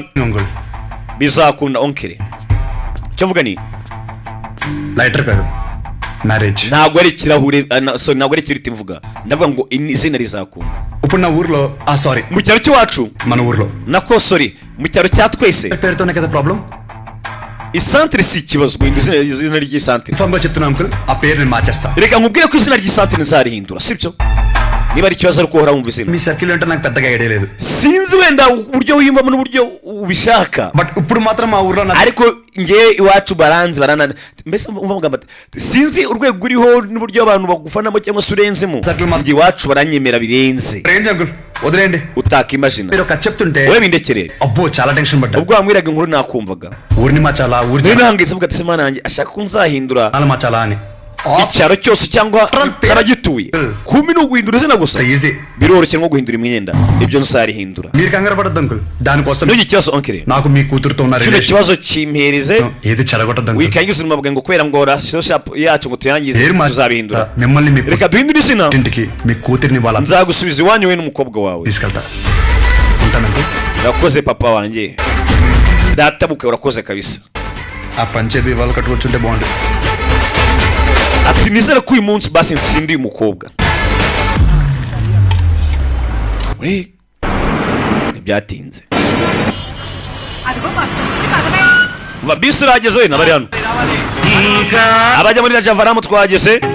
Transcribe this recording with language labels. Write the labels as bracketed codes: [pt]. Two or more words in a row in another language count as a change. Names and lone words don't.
[te] అంకుల్ [rw] bizakunda onkere icyo mvuga ni [te] లైటర్ కాదు మ్యారేజ్ [rw] ntabwo ari ikirahure ntabwo ari ikiriti mvuga ndavuga ngo izina rizakunda [te] ఇప్పుడు నా ఊర్లో సారీ [rw] mu cyaro cy'iwacu [te] మన ఊర్లో [rw] nako sorry mu cyaro cya twese [te] పేరుతోనే కదా ప్రాబ్లం [rw] isantere si ikibazo guhindura izina ry'isantere [te] ఇన్ఫార్మ్ గా చెప్తున్నా అంకుల్ ఆ పేరు నేను మార్చేస్తా [rw] reka nkubwire ko izina ry'isantere nzarihindura sibyo niba ari ikibazo ariko uhora wumva izina [te] మీ సర్కిల్ అంటే నాకు పెద్దగా ఐడియా లేదు [rw] sinzi wenda uburyo wiyumvamo n'uburyo ubishaka [te] బట్ ఇప్పుడు మాత్రం మా ఊర్లో నాకు [rw] ariko nge iwacu baranzi baranana mbese mvuga bati sinzi urwego uriho n'uburyo abantu bagufanamo cyangwa se urenzemo nge iwacu baranyemera birenze [te] రేంజ్ అంకుల్ వదిలేయండి [rw] utakimagina [te] మీరు ఒక చెప్తుంటే [rw] wowe bindekere [te] అబ్బో చాలా టెన్షన్ పడ్డా [rw] ubwo wambwiraga inkuru nakumvaga [te] ఊరిని మార్చాలా ఊరి [rw] rero nahangitse mvuga ati se mana yanjye ashaka ko nzahindura [te] జనాలు మార్చాలా అని [rw] icyaro cyose cyangwa naragituye kumi ni uguhindura izina gusa [te] ఈజీ [rw] biroroshye nko guhindura imyenda ibyo nsarihindura [te] మీరు కంగారు పడద్దు అంకుల్ దానికోసం [rw] n'iki kibazo onkere [te] నాకు మీ కూతురుతో ఉన్న [rw] kino [te] రిలేషన్ [rw] kibazo kimpereze [te] ఏది చెడగొట్టద్దు అంకుల్ [rw] wikangiza ubuzima bwawe ngo kubera ngo rasiyo yacu ngo tuyangize tuzabihindura [te] మిమ్మల్ని మీ [rw] reka duhindure izina [te] ఇంటికి మీ కూతురిని వాళ్ళ [rw] nzagusubiza iwanyu we n'umukobwa wawe [te] తీసుకెళ్తా ఉంటానంకుల్ [rw] urakoze papa wanjye databuke urakoze kabisa [te] ఆ పంచేది వాళ్ళు కట్టుకొచ్చుంటే బాగుండు [rw] ati nizere ko uyu munsi basi ntsindiye umukobwa we ntibyatinze va bisi irageze we nabari hano abajya muri rajavaramu twageze